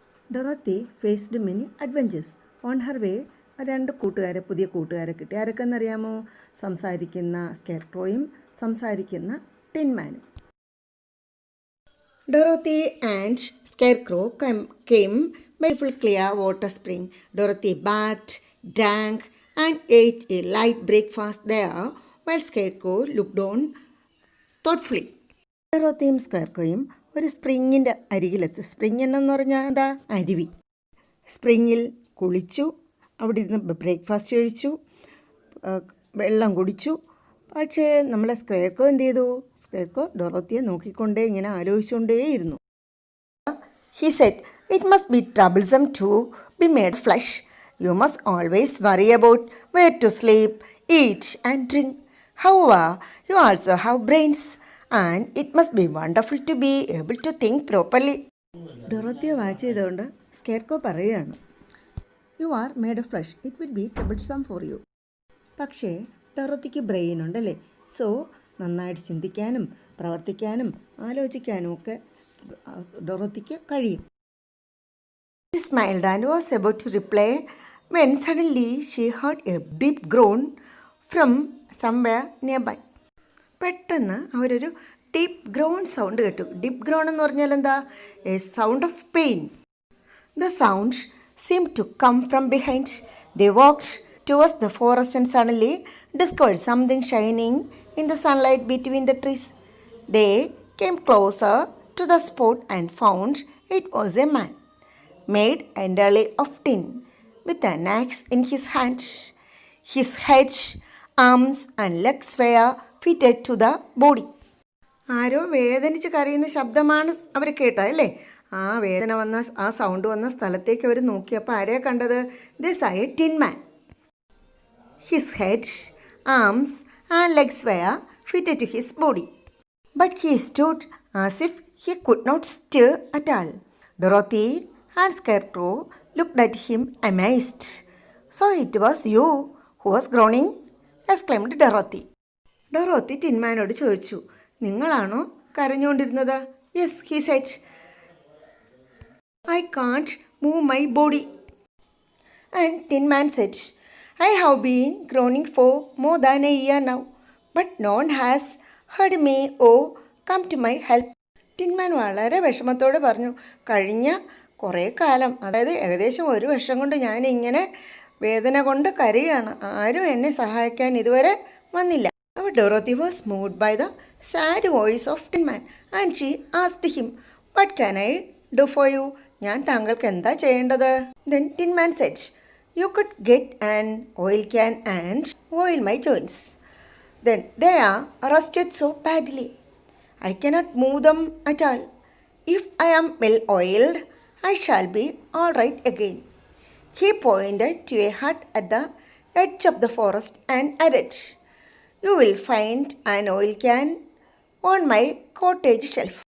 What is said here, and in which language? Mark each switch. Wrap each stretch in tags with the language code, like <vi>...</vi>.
<en>Dorothy faced many adventures. On her way, പുതിയ കൂട്ടുകാരെ കിട്ടി.</en> <ml>ആരൊക്കെന്നറിയാമോ? സംസാരിക്കുന്ന സ്കെയർക്രോയും സംസാരിക്കുന്ന ടിൻമാനും.</ml> <en>Dorothy and Scarecrow came by a clear water spring. Dorothy bathed, drank, and ate a light breakfast there, while Scarecrow looked on thoughtfully.</en> <ml>ഡൊറോത്തിയും സ്കെയർക്രോയും ഒരു സ്പ്രിങ്ങിൻ്റെ അരികിലെത്തി. Spring എന്നു പറഞ്ഞാൽ എന്താ? അരുവി. സ്പ്രിങ്ങിൽ കുളിച്ചു, അവിടെ ഇരുന്ന് ബ്രേക്ക്ഫാസ്റ്റ് കഴിച്ചു, വെള്ളം കുടിച്ചു. പക്ഷേ നമ്മളെ സ്കെയർക്രോ എന്ത് ചെയ്തു? സ്കെയർക്രോ ഡൊറോത്തിയെ നോക്കിക്കൊണ്ടേ ഇങ്ങനെ ആലോചിച്ചുകൊണ്ടേയിരുന്നു.</ml> <en>He said, "It must be troublesome to be made flesh. You must always worry about where to sleep, eat and drink. However, you also have brains. And it must be wonderful to be able to think properly."</en> <ml>ഡൊറോത്തിയെ watch ചെയ്തുകൊണ്ട് സ്കെയർക്രോ പറയുകയാണ്,</ml> <en>"You are made of flesh. It will be troublesome for you."</en> <ml>പക്ഷേ ഡൊറോത്തിക്ക് brain ഉണ്ടല്ലേ, so നന്നായിട്ട് ചിന്തിക്കാനും പ്രവർത്തിക്കാനും ആലോചിക്കാനും ഒക്കെ ഡൊറോത്തിക്ക് കഴിയും.</ml> <en>She smiled and was about to reply when suddenly she heard a deep groan from somewhere nearby.</en> <ml>പെട്ടെന്ന് അവരൊരു ഡീപ്പ് ഗ്രോൺ സൗണ്ട് കേട്ടു. ഡീപ്പ് ഗ്രോൺ എന്ന് പറഞ്ഞാൽ എന്താ?</ml> <en>A sound of pain. The sound seemed to come from behind. They walked towards the forest and suddenly discovered something shining in the sunlight between the trees. They came closer to the spot and found it was a man, made entirely of tin, with an axe in his hand. His head, arms and legs were fitted to the body.</en> <ml>ആരോ വേദനിച്ച് കരയുന്ന ശബ്ദമാണ് അവർ കേട്ടത് അല്ലേ? ആ വേദന വന്ന ആ sound വന്ന സ്ഥലത്തേക്ക് അവർ നോക്കിയപ്പോൾ ആരെയാണ് കണ്ടത്?</ml> <en>This ആയ tin man. His head, arms and legs were fitted to his body. But he stood as if he could not stir at all. Dorothy and Scarecrow looked at him amazed. So it was you who was groaning? exclaimed Dorothy.</en> <ml>Dorothy ടിൻമാനോട് ചോദിച്ചു, നിങ്ങളാണോ കരഞ്ഞുകൊണ്ടിരുന്നത്?</ml> <en>Yes, he said. I can't move my body. And Tin Man said, I have been groaning for more than a year now, but no one has heard me or come to my help.</en> <ml>ടിൻമാൻ വളരെ വിഷമത്തോടെ പറഞ്ഞു, കഴിഞ്ഞ കുറേ കാലം, അതായത് ഏകദേശം 1 വർഷം കൊണ്ട് ഞാനിങ്ങനെ വേദന കൊണ്ട് കരയുകയാണ്. ആരും എന്നെ സഹായിക്കാൻ ഇതുവരെ വന്നില്ല. അപ്പോൾ</ml> <en>Dorothy was moved by the sad voice of Tin Man and she asked him, what can I do for you?</en> <ml>ഞാൻ താങ്കൾക്ക് എന്താ ചെയ്യേണ്ടത്?</ml> <en>Then Tin Man said, you could get an oil can and oil my joints. Then they are rusted so badly, I cannot move them at all. If I am well oiled, I shall be all right again. He pointed to a hut at the edge of the forest and added, you will find an oil can on my cottage shelf.</en>